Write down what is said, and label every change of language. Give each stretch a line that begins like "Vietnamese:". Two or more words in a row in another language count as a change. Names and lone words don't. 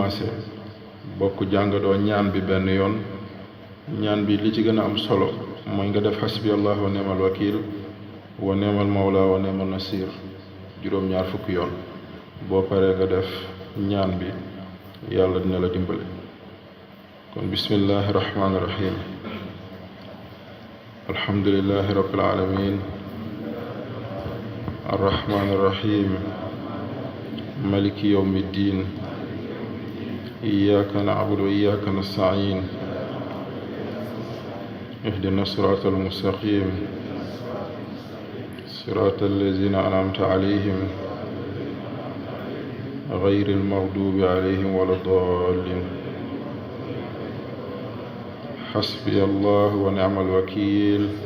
Wolof: maase bokk jàngadoo ñaan bi benn yoon ñaan bi li ci gën a am solo mooy nga def
Arabic: حسبي الله ونعم الوكيل ونعم المولى ونعم النصير
Wolof: juróom-ñaar fukki yoon boo paree nga def ñaan bi yàlla dina la dimbale kon
Arabic: بسم الله الرحمن الرحيم الحمد لله رب العالمين الرحمن الرحيم مالك يوم الدين إياك نعبد وإياك نستعين اهدنا الصراط المستقيم صراط الذين أنعمت عليهم غير المغضوب عليهم ولا الضالين حسبي الله ونعم الوكيل